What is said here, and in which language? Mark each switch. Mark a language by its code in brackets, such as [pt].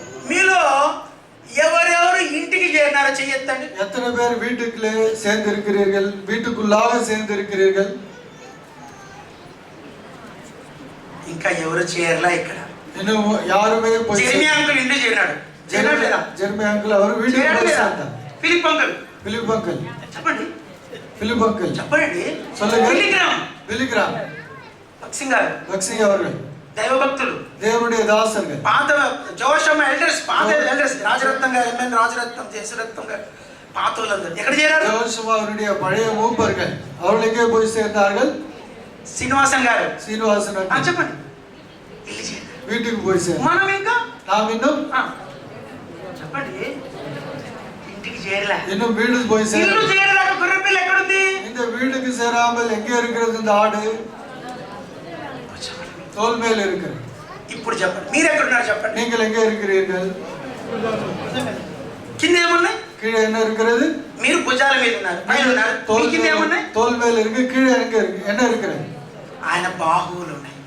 [te] మీలో ఎవరెవరు ఇంటికి చేరినారో చెయ్యొద్దండి. [ta] எத்தனை பேர் வீட்டுக்குள்ளே சேர்ந்து இருக்கிறீர்கள்? வீட்டுக்குள்ளாக சேர்ந்து இருக்கிறீர்கள்? [te] ఇంకా ఎవరు చేరలా ఇక్కడ. [ta] இன்னும் யாருமே போய் [te] జెర్మీ అంకుల్ ఇంటికి చేరినాడు. [ta] ஜெர்மி அங்கிள் அவர் வீட்டுக்கு போய் சேர்ந்தார். [te] ఫిలిప్ అంకుల్ చెప్పండి. [ta] பிலிப் அங்கிள் [te] చెప్పండి. [ta] சொல்லுங்க. బిలిగ్రామ్ భక్సింగ్ அவர்கள் [te] దైవభక్తులు, [ta] தேவனுடைய தாசர்கள், [te] పాత జోషమ్మ ఎల్డర్స్, పాత ఎల్డర్స్, రాజరత్నం గారు, ఎంఎన్ రాజరత్నం, జయసురత్నం గారు, పాత వాళ్ళందరూ ఎక్కడ చేరారు? [ta] ஜோஷம் அவருடைய பழைய மூப்பர்கள் அவர்கள் எங்கே போய் சேர்ந்தார்கள்? [te] శ్రీనివాసన్ గారు, [ta] சீனிவாசன் [te] చెప్పండి. [ta] வீட்டுக்கு போய் சேர்ந்தார். [te] మనం ఇంకా [ta] நாம் இன்னும் [te] చెప్పండి ఇంటికి చేరలే. [ta] இன்னும் வீட்டுக்கு போய் [te] ఇల్లు [ta] சேரல. [te] చేరలేక గొర్రె పిల్ల ఎక్కడ ఉంది? [ta] இந்த வீட்டுக்கு சேராமல் எங்கே இருக்கிறது? இந்த ஆடு தோல் மேல் இருக்கிறது. [te] ఇప్పుడు చెప్పండి, మీరు ఎక్కడ ఉన్నారు చెప్పండి. [ta] நீங்கள் எங்கே இருக்கிறீர்கள்? [te] కింద ఏమున్నాయి? [ta] கீழே என்ன இருக்கிறது? [te] మీరు భుజాల మీద ఉన్నారు, పైన ఉన్నారు. మీ కింద ఏమున్నాయి? [ta] தோல் மேல் இருக்கு. கீழே எங்க இருக்கு? என்ன இருக்கிறது? [te] ఆయన బాహువులు ఉన్నాయి.